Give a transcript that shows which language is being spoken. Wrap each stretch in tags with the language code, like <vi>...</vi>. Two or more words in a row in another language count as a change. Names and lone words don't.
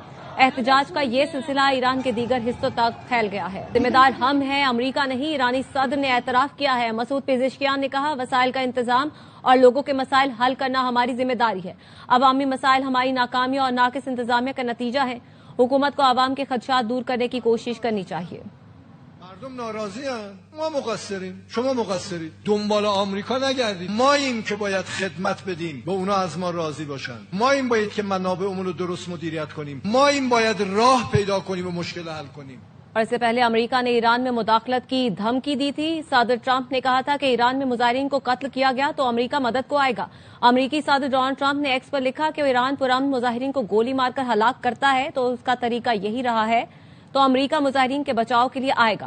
<ur>احتجاج کا یہ سلسلہ ایران کے دیگر حصوں تک پھیل گیا ہے. ذمہ دار ہم ہیں، امریکہ نہیں۔ ایرانی صدر نے اعتراف کیا ہے. مسعود پزشکیان نے کہا، وسائل کا انتظام اور لوگوں کے مسائل حل کرنا ہماری ذمہ داری ہے. عوامی مسائل ہماری ناکامیوں اور ناقص انتظامیہ کا نتیجہ ہے. حکومت کو عوام کے خدشات دور کرنے کی کوشش کرنی چاہیے.</ur> <fa>مردم ناراضی‌اند. ما مقصریم، شما مقصرید. دنبال آمریکا نگردید. ماییم که باید خدمت بدیم و اونا از ما راضی باشن. ماییم باید که منابعمون رو درست مدیریت کنیم. ماییم باید راه پیدا کنیم و مشکل حل کنیم.</fa> <ur>اور اس سے پہلے امریکہ نے ایران میں مداخلت کی دھمکی دی تھی۔ صدر ٹرمپ نے کہا تھا کہ ایران میں مظاہرین کو قتل کیا گیا تو امریکہ مدد کو آئے گا۔ امریکی صدر ڈونلڈ ٹرمپ نے ایکس پر لکھا کہ ایران پرامن مظاہرین کو گولی مار کر ہلاک کرتا ہے تو اس کا طریقہ یہی رہا ہے، تو امریکہ مظاہرین کے بچاؤ کے لیے آئے گا۔</ur>